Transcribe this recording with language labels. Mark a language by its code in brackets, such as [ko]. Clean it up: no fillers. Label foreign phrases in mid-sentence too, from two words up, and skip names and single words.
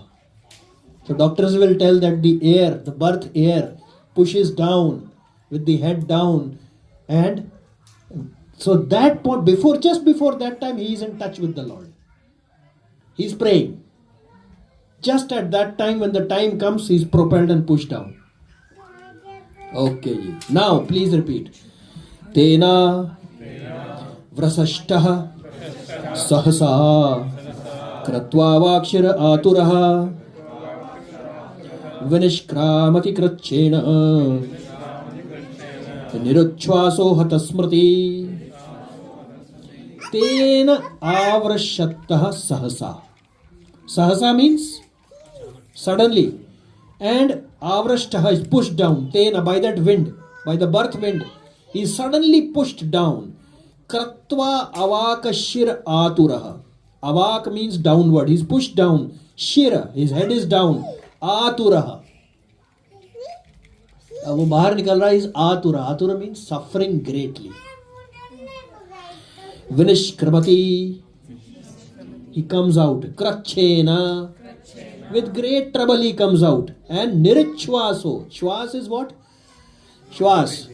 [en] So doctors will tell that the air, the birth air, pushes down with the head down. And so that point, just before that time, he is in touch with the Lord. He is praying. Just at that time, when the time comes, he is propelled and pushed down. Okay. Now, please repeat. [sa] तेन अवस्रष्टः सहसा कृत्वा अवाक्शिरा आतुरः विनिष्क्रामति कृच्छ्रेण निरुच्छ्वासो हतस्मृतिः तेन अवस्रष्टः सहसा. [en] Sahasa means suddenly, and avrashtah is pushed down. Tena, by that wind, by the birth wind, he is suddenly pushed down. [sa] कृत्वा अवाक् शिरः आतुरः. [en] Avak means downward. He is pushed down. Shira, his head is down. [sa] Aturaha. [hi] वो बाहर निकल रहा है. [en] is atura. Atura means suffering greatly. Vinishkramati, he comes out. Kratchena, With great trouble he comes out. And nirachwaso. Shwas is what? Shwas.